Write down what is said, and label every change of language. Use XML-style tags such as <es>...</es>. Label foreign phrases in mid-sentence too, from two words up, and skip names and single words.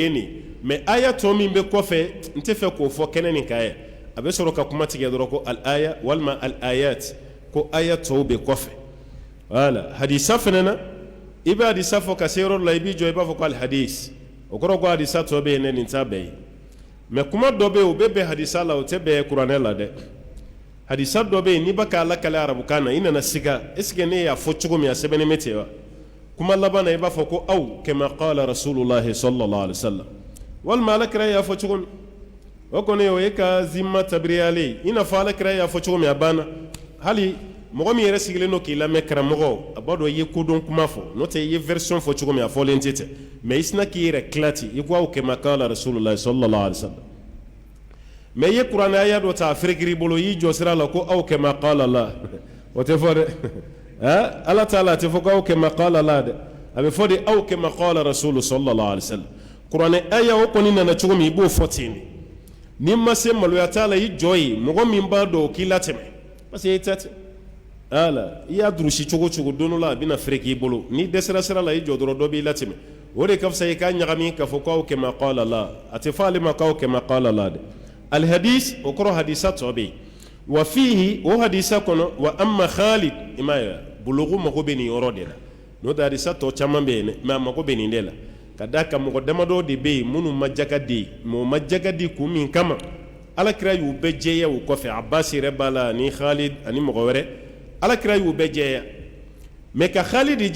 <bm>ye nin mais aya tɔ min bɛ kɔfɛ n tɛ fɛ k'o fɔ kɛnɛ nin kan yɛ a bɛ sɔrɔ ka kuma tigɛ dɔrɔn ko al-aya walima al-ayat ko aya tɔw bɛ kɔfɛ wala hadisa fana na i bɛ hadisa fɔ ka se yɔrɔ la i b'i jɔ i b'a fɔ ko al-hadis o kɔrɔ ko hadisa tɔ bɛ yen ne nin t'a bɛɛ ye mɛ kuma dɔ bɛ yen o bɛ bɛn hadisa la o tɛ bɛn kuranɛ la dɛ hadisa dɔ bɛ yen n'i bɛ k'a lakale arabukan na i nana siga</bm> <fr>est-ce que</fr> <bm>ne y'a fɔ cogo min a sɛbɛnnen bɛ ten wa kuma laban na i b'a fɔ ko</bm> <ar>أو كما قال رسول الله صلى الله عليه وسلم</ar> <bm>walima alakira y'a fɔ cogo min o kɔni o ye ka zimma tabiriyale i n'a fɔ alakira y'a fɔ cogo min a banna hali mɔgɔ min yɛrɛ sigilen don k'i lamɛn karamɔgɔ a b'a dɔn i ye kodɔn kuma fɔ n'o tɛ i ye version fɔ cogo min a fɔlen tɛ ten mais i sina k'i yɛrɛ tila ten i ko</bm> <ar>أو كما قال رسول الله صلى الله عليه وسلم</ar> <bm>mais i ye kuranɛ aya dɔ ta a ferekiri i bolo i y'i jɔ sira la ko</bm> <ar>أو كما قال</ar> <bm>la o tɛ fɔ dɛ ala taala a tɛ fɔ ko</bm> <ar>أو كما قال</ar> <bm>la dɛ a bɛ fɔ de</bm> <ar>أو كما قال رسول صلى الله عليه وسلم</ar> <bm>kuranɛ aya o kɔni nana cogo min i b'o fɔ ten de ni ma se maloya t'a la i jɔ ye mɔgɔ min b'a dɔn o k'i latɛmɛ</bm> <fr>parce que</fr> <bm>i tɛ ten ala i y'a durusi cogo o cogo don dɔ la a bɛna fere k'i bolo ni dɛsɛra sira la i jɔ dɔrɔn dɔ b'i latɛmɛ o de ka fisa i k'a ɲagami k'a fɔ k'aw</bm> <ar>كما قال</ar> <bm>la a tɛ fɔ ale ma k'aw</bm> <ar>كما قال</ar> <bm>la dɛ alhadis o kɔrɔ hadisa tɔ bɛ yen</bm> <ar>وفيه</ar> <bm>o hadisa kɔnɔ</bm> <ar>وأما خالد</ar> <bm>i m'a ye bologo mago bɛ nin yɔrɔ de la n'o tɛ hadisa tɔ caman bɛ yen dɛ mais a mago bɛ nin de la ka da ka mɔgɔ damadɔ de bɛ yen minnu ma jaga di mɛ o ma jaga di kun min kama alakira y'u bɛɛ jɛya o kɔfɛ abasi yɛrɛ b'a la ani khalid ani mɔgɔ wɛrɛ alakira y'u bɛɛ jɛya mais ka Khalidi</bm>